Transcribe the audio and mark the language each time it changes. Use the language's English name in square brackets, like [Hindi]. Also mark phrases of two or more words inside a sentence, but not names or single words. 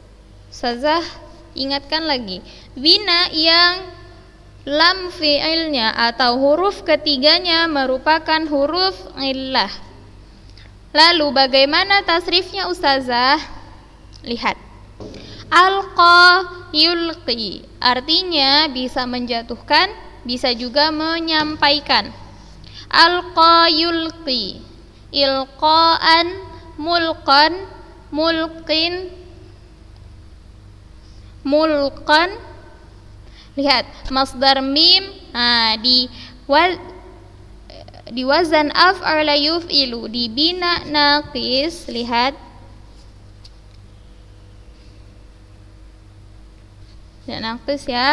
[Indonesian] Ustazah ingatkan lagi, bina yang lam fi'ilnya atau huruf ketiganya merupakan huruf illah. Lalu bagaimana tasrifnya ustazah? Lihat. [Arabic] ألقى يلقي, [Indonesian] artinya bisa menjatuhkan, bisa juga menyampaikan. [Arabic] ألقى يلقي، إلقاءً، مُلقًى، مُلقٍ، مُلقًى. Lihat, مصدر ميم, di wazan أفعل يفعل, di bina naqis, lihat. Dan naqis ya.